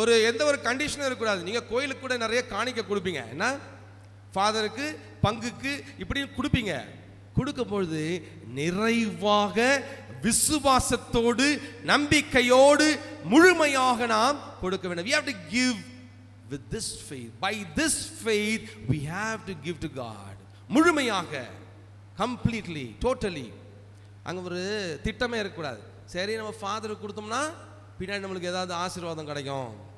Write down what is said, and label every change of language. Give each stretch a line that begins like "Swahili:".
Tamil: எந்த ஒரு கண்டிஷனும் இருக்கக்கூடாது. நீங்க கோயிலுக்கு கூட நிறைய காணிக்கை கொடுப்பீங்க, என்ன ஃபாதருக்கு, பங்குக்கு, இப்படி கொடுப்பீங்க. கொடுக்கும் பொழுது நிறைவாக விசுவாசத்தோடு நம்பிக்கையோடு முழுமையாக நாம் கொடுக்க வேண்டும்.
English: We have to give with this faith. By this faith we have to give to God.
Tamil: முழுமையாக,
English: completely, totally.
Tamil: அங்க ஒரு திட்டமே இருக்கக்கூடாது. சரி, நம்ம ஃபாதருக்கு கொடுத்தோம்னா பின்னாடி நம்மளுக்கு ஏதாவது ஆசீர்வாதம் கிடைக்கும்.